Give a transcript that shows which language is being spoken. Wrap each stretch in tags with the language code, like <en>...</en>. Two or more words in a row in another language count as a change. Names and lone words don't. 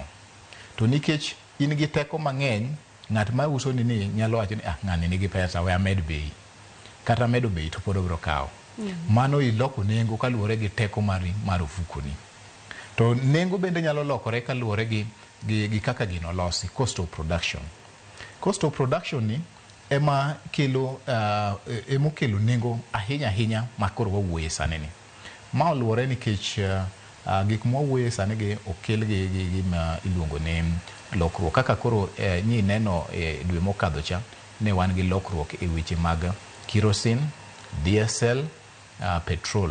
<luo>To nikech in gi teko mang'eny, ng'at ma uso ni nyalo wacho ni ng'ani nigi pesa, we amed bei. Kata medo bei to pod obiro kawo. Mano iloko nengo kaluwore gi teko mar ofukoni. To nengo bende nyalo lokore kaluwore gi kaka gino losi,</luo> <en>cost of production. Cost of production</en> <luo>ni emokelo nengo ahinya ma koro wawuoye sani ni. Ma oluwore nikech gik mwawuoye sani gi okel gi gima iluongo ni lokruok. Kaka koro nyi neno dwe mokadho cha ne wan gi lokruok e weche mag kerosene, diesel, petrol.</luo>